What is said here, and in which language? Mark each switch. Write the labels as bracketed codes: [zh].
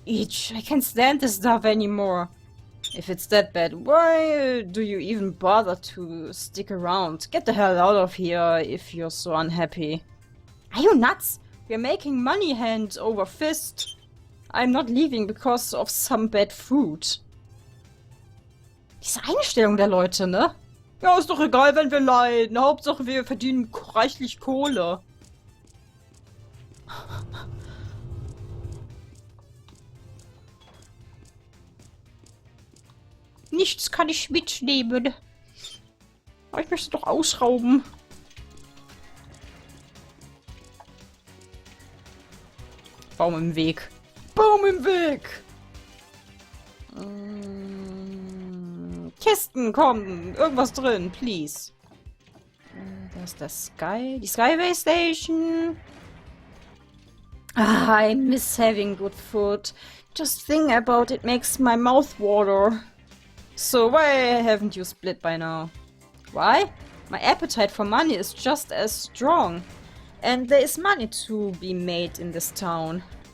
[en] Each. I can't stand this stuff anymore. If it's that bad, why do you even bother to stick around? Get the hell out of here if you're so unhappy. Are you nuts? We're making money hand over fist. I'm not leaving because of some bad food. [de] Diese Einstellung der Leute, ne? Ja, ist doch egal, wenn wir leiden. Hauptsache, wir verdienen reichlich Kohle. Nichts kann ich mitnehmen. Aber ich möchte doch ausrauben. Baum im Weg. Baum im Weg! Kisten, komm! Irgendwas drin, please. Da ist das die Skyway Station. [en] Ah, I miss having good food. Just think about it makes my mouth water. So why haven't you split by now? Why? My appetite for money is just as strong. And there is money to be made in this town.